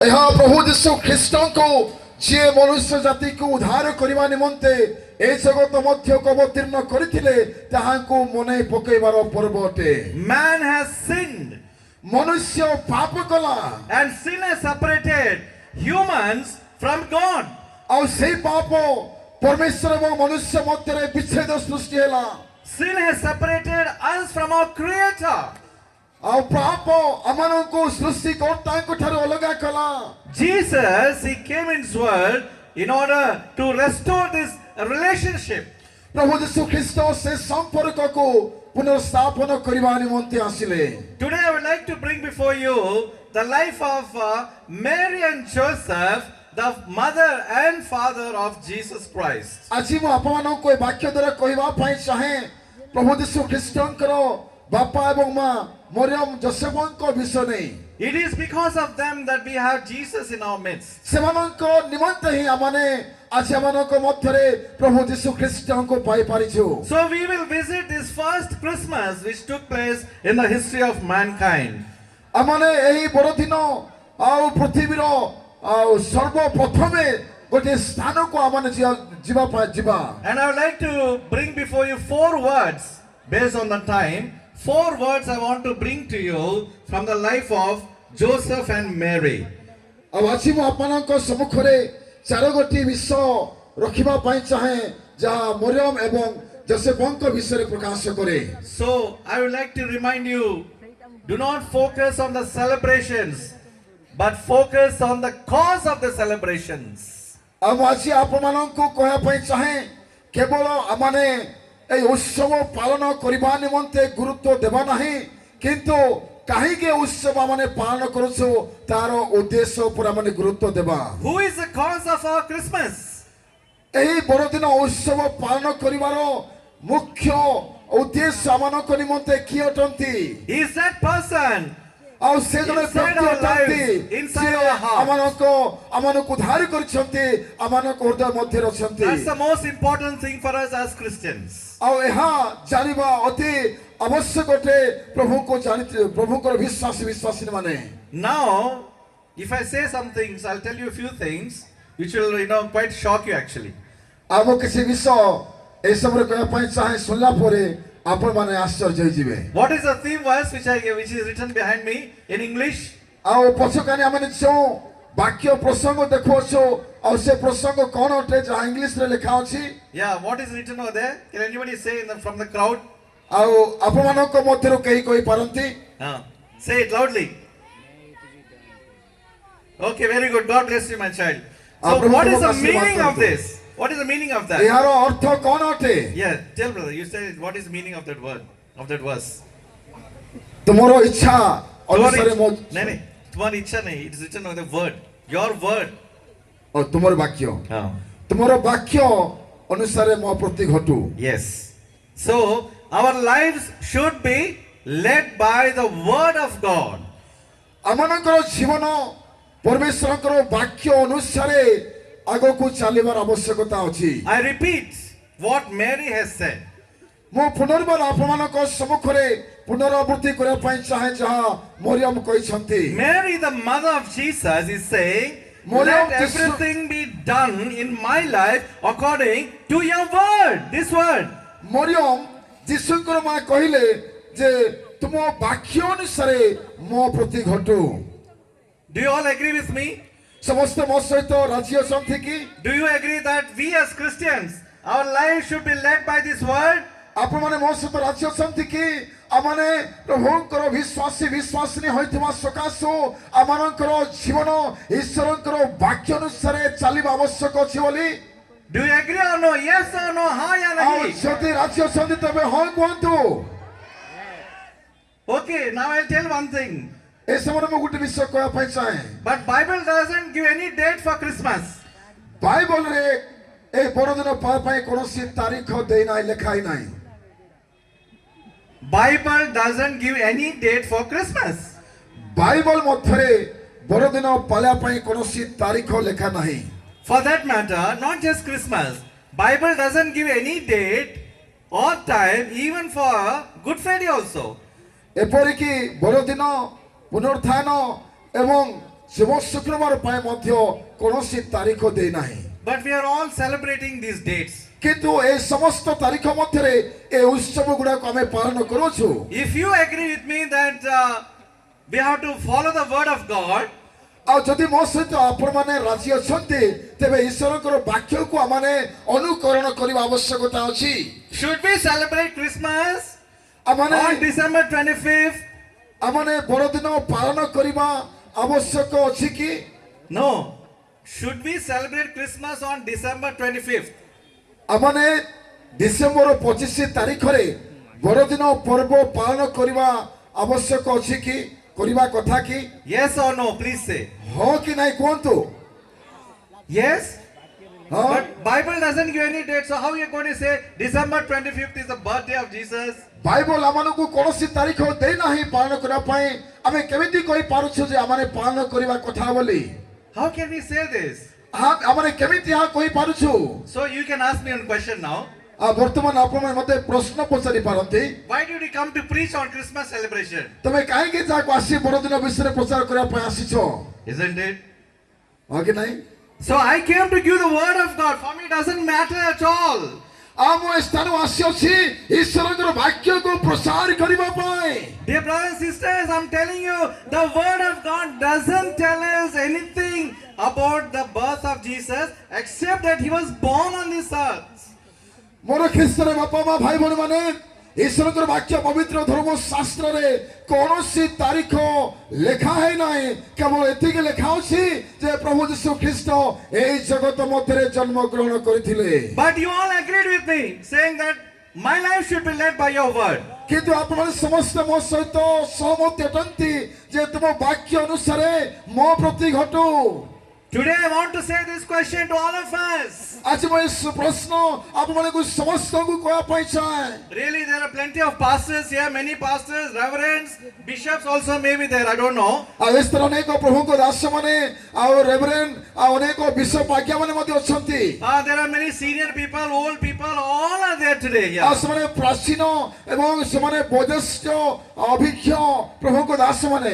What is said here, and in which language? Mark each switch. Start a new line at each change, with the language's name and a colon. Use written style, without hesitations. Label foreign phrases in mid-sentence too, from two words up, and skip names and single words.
Odia: ଏହା ପ୍ରଭୁ ଯୀଶୁ ଖ୍ରୀଷ୍ଟଙ୍କୁ ଯିଏ ମନୁଷ୍ୟ ଜାତିକୁ ଉଦ୍ଧାର କରିବା ନିମନ୍ତେ ଏ ଜଗତ ମଧ୍ୟକୁ ଅବତୀର୍ଣ୍ଣ କରିଥିଲେ ତାହାଙ୍କୁ ମନେ ପକାଇବାର ପର୍ବ ଅଟେ।
English: Man has sinned,
Odia: ମନୁଷ୍ୟ ପାପ କଲା
English: and sin has separated humans from God.
Odia: ଆଉ ସେଇ ପାପ ପରମେଶ୍ୱର ଏବଂ ମନୁଷ୍ୟ ମଧ୍ୟରେ ବିଚ୍ଛେଦ ସୃଷ୍ଟି ହେଲା।
English: Sin has separated us from our Creator.
Odia: ଆଉ ପାପ ଆମମାନଙ୍କୁ ସୃଷ୍ଟିକର୍ତ୍ତାଙ୍କ ଠାରୁ ଅଲଗା କଲା।
English: Jesus, He came in His world in order to restore this relationship.
Odia: ପ୍ରଭୁ ଯୀଶୁ ଖ୍ରୀଷ୍ଟ ସେ ସମ୍ପର୍କକୁ ପୁନର୍ସ୍ଥାପନ କରିବା ନିମନ୍ତେ ଆସିଲେ।
English: Today I would like to bring before you the life of Mary and Joseph, the mother and father of Jesus Christ.
Odia: ଆଜି ମୁଁ ଆପଣମାନଙ୍କୁ ଏ ବାକ୍ୟ ଦ୍ୱାରା କହିବା ପାଇଁ ଚାହେଁ ପ୍ରଭୁ ଯୀଶୁ ଖ୍ରୀଷ୍ଟଙ୍କର ବାପା ଏବଂ ମା ମରିୟମ ଯୋସେଫଙ୍କ ବିଷୟ ନେଇ।
English: It is because of them that we have Jesus in our midst.
Odia: ସେମାନଙ୍କ ନିମନ୍ତେ ହିଁ ଆମମାନେ ଆଜି ଆମମାନଙ୍କ ମଧ୍ୟରେ ପ୍ରଭୁ ଯୀଶୁ ଖ୍ରୀଷ୍ଟଙ୍କୁ ପାଇପାରିଛୁ।
English: So we will visit this first Christmas which took place in the history of mankind.
Odia: ଆମମାନେ ଏହି ବଡ଼ଦିନ ଆଉ ପୃଥିବୀର ଆଉ ସର୍ବପ୍ରଥମେ ଗୋଟିଏ ସ୍ଥାନକୁ ଆମମାନେ ଯିବା।
English: And I would like to bring before you 4 words based on the time. 4 words I want to bring to you from the life of Joseph and Mary.
Odia: ଆଉ ଆଜି ମୁଁ ଆପଣଙ୍କ ସମ୍ମୁଖରେ 4 ଗୋଟି ବିଷୟ ରଖିବା ପାଇଁ ଚାହେଁ ଯାହା ମରିୟମ ଏବଂ ଯୋସେଫଙ୍କ ବିଷୟରେ ପ୍ରକାଶ କରେ।
English: So I would like to remind you, do not focus on the celebrations, but focus on the cause of the celebrations.
Odia: ଆଉ ମୁଁ ଆଜି ଆପଣମାନଙ୍କୁ କହିବା ପାଇଁ ଚାହେଁ କେବଳ ଆମମାନେ ଏଇ ଉତ୍ସବ ପାଳନ କରିବା ନିମନ୍ତେ ଗୁରୁତ୍ୱ ଦେବା ନାହିଁ କିନ୍ତୁ କାହିଁକି ଉତ୍ସବ ମାନେ ପାଳନ କରଛ ତାର ଉଦ୍ଦେଶ୍ୟ ଉପର ମାନେ ଗୁରୁତ୍ୱ ଦେବା।
English: Who is the cause of our Christmas?
Odia: ଏଇ ବଡ଼ଦିନ ଉତ୍ସବ ପାଳନ କରିବାର ମୁଖ୍ୟ ଉଦ୍ଦେଶ୍ୟ ଆମାନଙ୍କ ନିମନ୍ତେ କି ଅଟନ୍ତି?
English: Is that person
Odia: ଆଉ ସେ ଜଣେ
English: inside
Odia: ବ୍ୟକ୍ତି
English: our
Odia: ଅଟନ୍ତି
English: lives, inside
Odia: ଯିଏ
English: our heart?
Odia: ଆମମାନଙ୍କୁ ଉଦ୍ଧାର କରିଛନ୍ତି ଆମମାନଙ୍କ ହୃଦୟ ମଧ୍ୟରେ ଅଛନ୍ତି।
English: That's the most important thing for us as Christians.
Odia: ଆଉ ଏହା ଜାଣିବା ଅତି ଆବଶ୍ୟକ ଅଟେ ପ୍ରଭୁଙ୍କର ବିଶ୍ୱାସୀ ମାନେ।
English: Now, if I say some things, I'll tell you a few things which will, quite shock you actually.
Odia: ଆଉ ମୁଁ କିଛି ବିଷୟ ଏସବୁରେ କହିବା ପାଇଁ ଚାହେଁ ଶୁଣିଲା ପରେ ଆପଣମାନେ ଆଶ୍ଚର୍ଯ୍ୟ ହେଇଯିବେ।
English: What is the theme verse which is written behind me in English?
Odia: ଆଉ ପଛକାନି ଆମେ ଯେଉଁ ବାକ୍ୟ ପ୍ରସଙ୍ଗ ଦେଖୁଅଛୁ ଆଉ ସେ ପ୍ରସଙ୍ଗ କ'ଣ ଅଟେ ଯାହା ଇଂଲିଶରେ ଲେଖା ଅଛି?
English: Yeah, what is written over there? Can anybody say from the crowd?
Odia: ଆଉ ଆପଣମାନଙ୍କ ମଧ୍ୟରୁ କେହି କହିପାରନ୍ତି?
English: Say it loudly. Okay, very good. God bless you, my child. So what is the meaning of this? What is the meaning of that?
Odia: ଏହାର ଅର୍ଥ କ'ଣ ଅଟେ?
English: Yeah, tell brother. You say what is the meaning of that word, of that verse?
Odia: ତୁମର ଇଚ୍ଛା ଅନୁସାରେ ମୋ
Hindi: नहीं, तुम्हारी इच्छा नहीं.
English: It is written on the word. Your word.
Odia: ଓ ତୁମର ବାକ୍ୟ ତୁମର ବାକ୍ୟ ଅନୁସାରେ ମୋ ପ୍ରତି ଘଟୁ।
English: Yes. So our lives should be led by the word of God.
Odia: ଆମମାନଙ୍କର ଜୀବନ ପରମେଶ୍ୱରଙ୍କର ବାକ୍ୟ ଅନୁସାରେ ଆଗକୁ ଚାଲିବାର ଆବଶ୍ୟକତା ଅଛି।
English: I repeat what Mary has said.
Odia: ମୁଁ ପୁନର୍ବାର ଆପଣମାନଙ୍କ ସମ୍ମୁଖରେ ପୁନରାବୃତ୍ତି କରିବା ପାଇଁ ଚାହେଁ ଯାହା ମରିୟମ କହିଛନ୍ତି।
English: Mary, the mother of Jesus, is saying, let everything be done in my life according to your word. This word.
Odia: ମରିୟମ ଯୀଶୁଙ୍କର ମା କହିଲେ ଯେ ତୁମ ବାକ୍ୟ ଅନୁସାରେ ମୋ ପ୍ରତି ଘଟୁ।
English: Do you all agree with me?
Odia: ସମସ୍ତେ ମୋ ସହିତ ରାଜି ଅଛନ୍ତି କି? Do you agree that we as Christians, our life should be led by this word? ଆପଣମାନେ ମୋ ସହିତ ରାଜି ଅଛନ୍ତି କି? ଆମମାନେ ପ୍ରଭୁଙ୍କର ବିଶ୍ୱାସିନୀ ହୋଇଥିବା ସକାଶୁ ଆମମାନଙ୍କର ଜୀବନ ଈଶ୍ୱରଙ୍କର ବାକ୍ୟ ଅନୁସାରେ ଚାଲିବା ଆବଶ୍ୟକ ଅଛି ବୋଲି?
English: Do you agree or no? Yes or no?
Hindi: हाँ या
Odia: ଆଉ
Hindi: नहीं?
Odia: ଯଦି ରାଜି ଅଛନ୍ତି ତେବେ ହଁ କୁହନ୍ତୁ।
English: Okay, now I'll tell one thing.
Odia: ଏ ସମୟରେ ମୁଁ ଗୋଟେ ବିଷୟ କହିବା ପାଇଁ ଚାହେଁ।
English: But Bible doesn't give any date for Christmas.
Odia: ବାଇବଲରେ ଏ ବଡ଼ଦିନ ପାଇଁ କୌଣସି ତାରିଖ ଦେଇନାହିଁ ଲେଖା ହେଇନାହିଁ।
English: Bible doesn't give any date for Christmas.
Odia: ବାଇବଲ ମଧ୍ୟରେ ବଡ଼ଦିନ ପାଳିବା ପାଇଁ କୌଣସି ତାରିଖ ଲେଖା ନାହିଁ।
English: For that matter, not just Christmas. Bible doesn't give any date or time even for Good Friday also.
Odia: ଏପରିକି ବଡ଼ଦିନ ପୁନରୁତ୍ଥାନ ଏବଂ ଶୁଭ ଶୁକ୍ରବାର ପାଇଁ ମଧ୍ୟ କୌଣସି ତାରିଖ ଦେଇନାହିଁ।
English: But we are all celebrating these dates.
Odia: କିନ୍ତୁ ଏ ସମସ୍ତ ତାରିଖ ମଧ୍ୟରେ ଏ ଉତ୍ସବ ଗୁଡାକ ଆମେ ପାଳନ କରୁଛୁ।
English: If you agree with me that we have to follow the word of God,
Odia: ଆଉ ଯଦି ମୋ ସହିତ ଆପଣମାନେ ରାଜି ଅଛନ୍ତି ତେବେ ଈଶ୍ୱରଙ୍କର ବାକ୍ୟକୁ ଆମମାନେ ଅନୁକରଣ କରିବା ଆବଶ୍ୟକତା ଅଛି।
English: should we celebrate Christmas
Odia: ଆମମାନେ
English: on December 25th?
Odia: ଆମମାନେ ବଡ଼ଦିନ ପାଳନ କରିବା ଆବଶ୍ୟକ ଅଛି କି?
English: No. Should we celebrate Christmas on December 25th?
Odia: ଆମମାନେ ଡିସେମ୍ବର 25 ତାରିଖରେ ବଡ଼ଦିନ ପର୍ବ ପାଳନ କରିବା ଆବଶ୍ୟକ ଅଛି କି? କରିବା କଥା କି?
English: Yes or no? Please say.
Odia: ହଁ କି ନାହିଁ କୁହନ୍ତୁ।
English: Yes?
Odia: ହଁ
English: But Bible doesn't give any date. So how are you going to say December 25th is the birthday of Jesus?
Odia: ବାଇବଲ ଆମମାନଙ୍କୁ କୌଣସି ତାରିଖ ଦେଇନାହିଁ ପାଳନ କରିବା ପାଇଁ। ଆମେ କେମିତି କହିପାରୁଛୁ ଯେ ଆମମାନେ ପାଳନ କରିବା କଥା ବୋଲି?
English: How can we say this?
Odia: ଆମମାନେ କେମିତି ଏହା କହିପାରୁଛୁ?
English: So you can ask me one question now.
Odia: ବର୍ତ୍ତମାନ ଆପଣମାନେ ମୋତେ ପ୍ରଶ୍ନ ପଚାରି ପାରନ୍ତି,
English: Why did you come to preach on Christmas celebration?
Odia: ତମେ କାହିଁକି ଯାହାକୁ ଆସି ବଡ଼ଦିନ ବିଷୟରେ ପ୍ରଚାର କରିବା ପାଇଁ ଆସିଛ?
English: Isn't it?
Odia: ହଁ କି ନାହିଁ?
English: So I came to give the word of God. For me it doesn't matter at all.
Odia: ମୁଁ ଏ ସ୍ଥାନକୁ ଆସିଅଛି ଈଶ୍ୱରଙ୍କର ବାକ୍ୟକୁ ପ୍ରସାର କରିବା ପାଇଁ।
English: Dear brothers and sisters, I'm telling you, the word of God doesn't tell us anything about the birth of Jesus except that he was born on this earth.
Odia: ମୋର ଖ୍ରୀଷ୍ଟର ବାପା ମା ଭାଇ ଭଉଣୀ ମାନେ, ଈଶ୍ୱରଙ୍କର ବାକ୍ୟ ପବିତ୍ର ଧର୍ମ ଶାସ୍ତ୍ରରେ କୌଣସି ତାରିଖ ଲେଖା ହେଇନାହିଁ। କେବଳ ଏତିକି ଲେଖା ଅଛି ଯେ ପ୍ରଭୁ ଯୀଶୁ ଖ୍ରୀଷ୍ଟ ଏହି ଜଗତ ମଧ୍ୟରେ ଜନ୍ମ ଗ୍ରହଣ କରିଥିଲେ।
English: But you all agreed with me, saying that my life should be led by your word.
Odia: କିନ୍ତୁ ଆପଣମାନେ ସମସ୍ତେ ମୋ ସହିତ ସହମତ ଅଟନ୍ତି ଯେ ତୁମ ବାକ୍ୟ ଅନୁସାରେ ମୋ ପ୍ରତି ଘଟୁ।
English: Today I want to say this question to all of us.
Odia: ଆଜି ମୁଁ ଏ ପ୍ରଶ୍ନ ଆପଣମାନଙ୍କୁ ସମସ୍ତଙ୍କୁ କହିବା ପାଇଁ ଚାହେଁ।
English: Really, there are plenty of pastors here, many pastors, reverends, bishops also may be there, I don't know.
Odia: ଆଉ ଏ ସ୍ଥାନରେ ଅନେକ ପ୍ରଭୁଙ୍କ ଦାସମାନେ ଆଉ ରେଭରେଣ୍ଡ ଆଉ ଅନେକ ବିଶପ ଆଜ୍ଞାମାନେ ମଧ୍ୟ ଅଛନ୍ତି।
English: There are many senior people, old people, all are there today here.
Odia: ଆଉ ସେମାନେ ପ୍ରାଚୀନ ଏବଂ ସେମାନେ ବୟସ୍କ ଅଭିଜ୍ଞ ପ୍ରଭୁଙ୍କ ଦାସମାନେ।